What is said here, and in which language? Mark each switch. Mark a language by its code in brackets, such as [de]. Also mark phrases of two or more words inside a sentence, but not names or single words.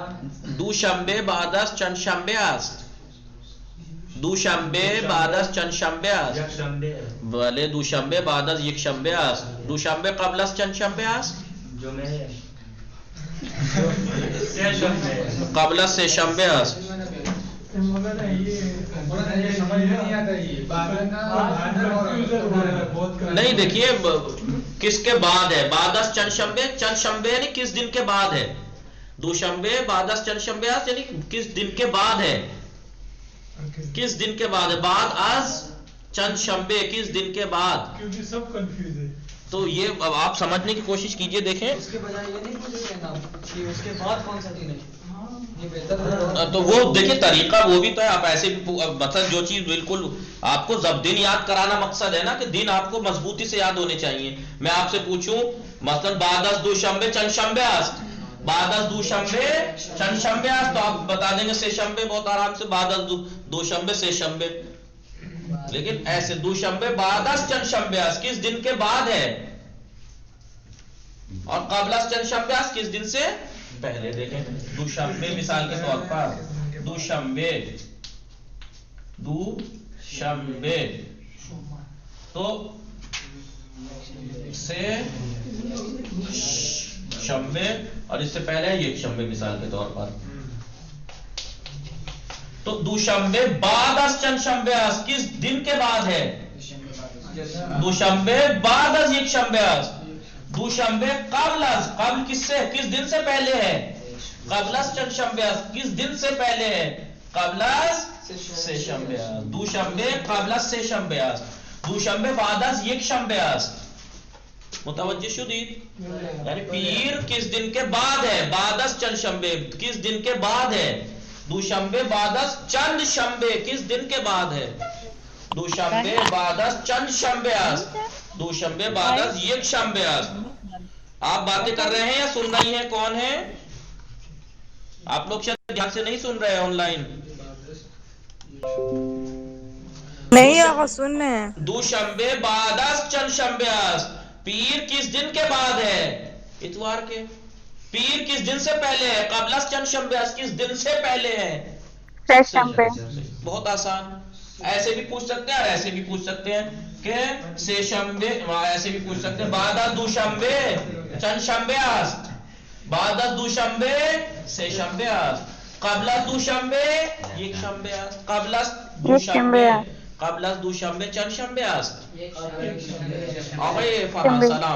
[fa] دوشنبه بعد از چند شنبه است؟ دوشنبه بعد از چند شنبه است؟ یک شنبه. بله دوشنبه بعد از یک شنبه است. دوشنبه قبل از چند شنبه است؟ جمعه. سه شنبه. قبل از سه شنبه است. [ur] مگر یہ سمجھ نہیں آتا یہ نہیں دیکھیے کس کے بعد ہے؟ [fa] بعد از چند شنبے. چند شنبے [ur] یعنی کس دن کے بعد ہے؟ [fa] دوشنبے بعد از چند شنبے است [ur] یعنی کس دن کے بعد ہے؟ کس دن کے بعد ہے؟ [fa] بعد از چند شنبے [ur] کس دن کے بعد؟ کیونکہ سب کنفیوز ہے. تو یہ اب آپ سمجھنے کی کوشش کیجئے. دیکھیں اس کے بجائے یہ نہیں مجھے کہنا کہ اس کے بعد کون سا دن ہے. تو وہ دیکھیں طریقہ وہ بھی تو ہے. آپ ایسے بھی مثلا جو چیز بالکل آپ کو جب دن یاد کرانا مقصد ہے نا کہ دن آپ کو مضبوطی سے یاد ہونے چاہیے. میں آپ سے پوچھوں مثلا [fa] بعد از دوشنبے چند شنبے است. بعد از دوشنبے چند شنبے است [ur] تو آپ بتا دیں گے [fa] سے شنبے [ur] بہت آرام سے. [fa] بعد از دوشنبے سے شنبے. [ur] لیکن ایسے [fa] دوشنبے بعد از چند شنبے است [ur] کس دن کے بعد ہے؟ اور [fa] قبل از چند شنبے است [ur] کس دن سے پہلے. دیکھیں دوشنبے مثال کے طور پر دوشنبے تو [fa] سے شنبے [ur] اور اس سے پہلے [fa] یک شنبے [ur] مثال کے طور پر. تو [fa] دوشنبے بعد از چند شنبے است [ur] کس دن کے بعد ہے؟ [fa] دوشنبے بعد از یک شنبے است. دوشنبے قبل از قبل [ur] کس سے کس دن سے پہلے ہے؟ [fa] قبل از چند شنبے است [ur] کس دن سے پہلے ہے؟ [fa] قبل از سه شنبه است. دوشنبه قبل از سه شنبه است. دوشنبه بعد از یک شنبه است. متوجه شدید؟ [ur] یعنی پیر کس دن کے بعد ہے؟ [fa] بعد از چند شنبه [ur] کس دن کے بعد ہے؟ [fa] دوشنبه بعد از چند شنبه [ur] کس دن کے بعد ہے؟ [fa] دوشنبه بعد از چند شنبه است. دوشنبه بعد از یک شنبه است. [ur] آپ باتیں کر رہے ہیں یا سن رہی ہیں؟ کون ہے؟ آپ لوگ شاید دھیان سے نہیں سن رہے ہیں آن لائن. نہیں آقا سن رہے ہیں. [fa] دوشنبے بعد از چند شنبے است. [ur] پیر کس دن کے بعد ہے؟ اتوار کے. پیر کس دن سے پہلے ہے؟ [fa] قبل از چند شنبے است [ur] کس دن سے پہلے ہے؟ [fa] سه شنبه. [ur] بہت آسان. ایسے بھی پوچھ سکتے ہیں اور ایسے بھی پوچھ سکتے ہیں کہ [fa] سه شنبے. [ur] ایسے بھی پوچھ سکتے ہیں [fa] بعد از دوشنبے چند شنبے است. بعد از دوشنبے سه شنبه است. قبل از دوشنبه یک شنبه است. قبل از دوشنبه قبل از دوشنبه چند شنبه است؟ آقای فرهاد سلام.